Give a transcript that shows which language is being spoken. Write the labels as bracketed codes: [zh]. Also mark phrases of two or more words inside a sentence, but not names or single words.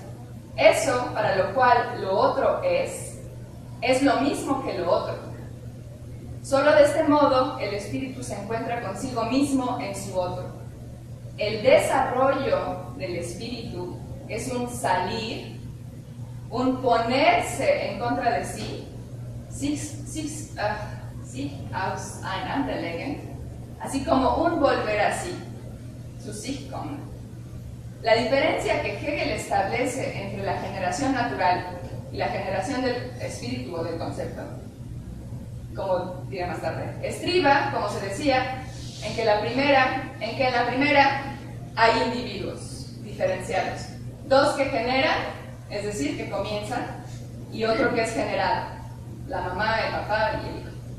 [es] Eso, para lo cual lo otro es lo mismo que lo otro. Solo de este modo el espíritu se encuentra consigo mismo en su otro. El desarrollo del espíritu es un salir, un ponerse en contra de sí, [de] sich aus einanderlegen, [es] así como un volver a sí, [de] zu sich kommen. [es] La diferencia que Hegel establece entre la generación natural y la generación del espíritu o del concepto, como diré más tarde, estriba, como se decía, en que en la primera hay individuos diferenciados, dos que generan, es decir, que comienzan, y otro que es generado, la mamá, el papá y el hijo.